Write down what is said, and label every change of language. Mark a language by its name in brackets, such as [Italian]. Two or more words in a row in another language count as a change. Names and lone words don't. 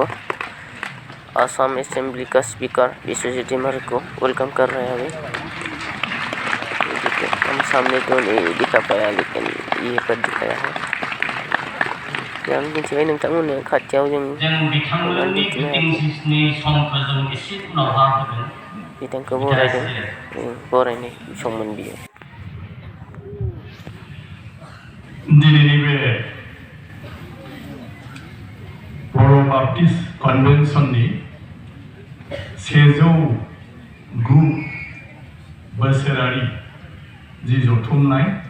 [Hindi] आसाम एसेम्बली का स्पीकर बिस्वजित दैमारी को वेलकम कर रहे हैं अभी। ठीक है। हम सामने तो नहीं दिखा पाया, लेकिन ये पर दिखाया है। [Bodo] yang दिन्थिबाय नोंथांमोननो खाथियाव जों बिथांखौ बरायदों। बरायनाय सममोन बियो। दिनैनि बे बर' बाप्टिस्ट कन्वेन्सननि 109 बोसोरारि जि जथुमनाय